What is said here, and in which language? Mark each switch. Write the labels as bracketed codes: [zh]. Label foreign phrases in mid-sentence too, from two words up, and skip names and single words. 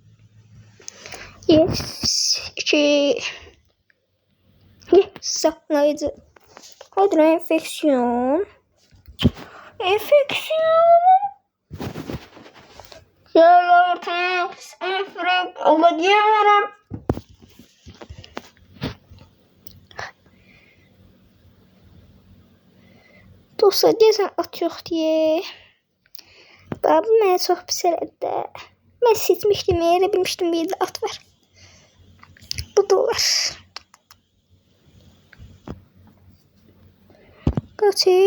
[tr] Yes. 2. Saklayıcı. Hadi enfeksiyon. Gel artık. Enfek olacağım. [az] Dostlar deyəsən at yox deyə. Bu mənə çox pis elədi. Mən seçmişdim, elə bilmişdim bir də at var. Bu da var. Kaç.